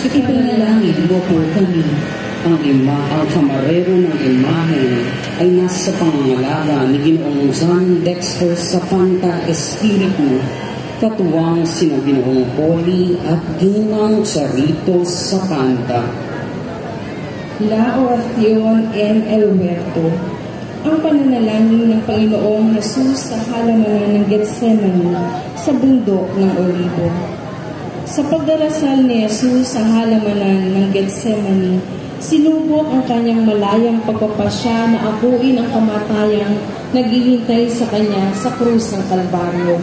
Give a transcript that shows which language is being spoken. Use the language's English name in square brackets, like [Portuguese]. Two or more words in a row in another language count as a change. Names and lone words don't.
[Filipino] Ipanalangin mo po kami. ang kamarero ng imahen ay nasa pangangalaga ni Ginoong John Dexter Zapanta Espiritu, katuwang sina Ginoong Poli at Ginang Charito Zapanta. [Spanish] La Oración en el Huerto, [Filipino] ang pananalangin ng Panginoong Hesus sa halamanan ng Getsemani sa bundok ng Olibo. Sa pagdarasal ni Hesus sa halamanan ng Getsemani, sinubok ang kanyang malayang pagpapasya na akuin ang kamatayang naghihintay sa kanya sa krus ng Kalbaryo.